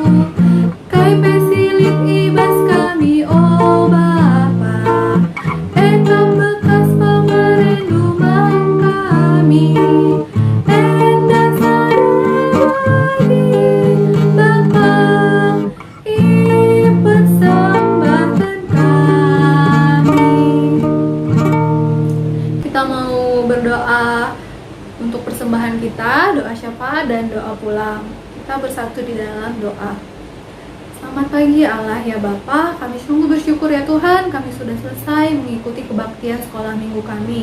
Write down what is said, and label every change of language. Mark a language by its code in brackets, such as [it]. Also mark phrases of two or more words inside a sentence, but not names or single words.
[btx] Kai pesilit ibas kami oh Bapa, ekam bekas pemerendu kami. Enda saradi Bapa, [id] persembahkan kami. Kita mau berdoa untuk persembahan kita, doa syafaat dan doa pulang. Kita bersatu di dalam doa. Selamat pagi Allah ya Bapa, kami sungguh bersyukur ya Tuhan, kami sudah selesai mengikuti kebaktian sekolah minggu kami.